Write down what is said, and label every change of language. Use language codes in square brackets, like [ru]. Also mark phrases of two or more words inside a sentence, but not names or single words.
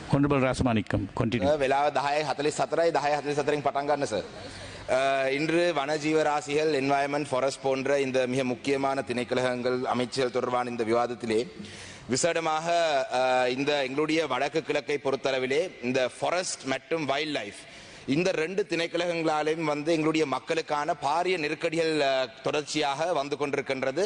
[en] Honorable Rasmanikam, continue. [si] වෙලාව 10:44යි 10:44න් පටන් ගන්න සර්. [ta] இன்று வனஜீவராசிகள் [en] environment forest [ta] போன்ற இந்த மிக முக்கியமான திணைக்களங்கள் அமைச்சர்கள் தொடர்பான இந்த விவாதத்திலே விசேடமாக இந்த எங்களுடைய வடக்கு கிழக்கை பொறுத்தளவிலே இந்த ஃபாரஸ்ட் மற்றும் [en] wild life [ta] இந்த ரெண்டு திணைக்களங்களாலும் எங்களுடைய மக்களுக்கான பாரிய நெருக்கடிகள் தொடர்ச்சியாக வந்து கொண்டிருக்கின்றது.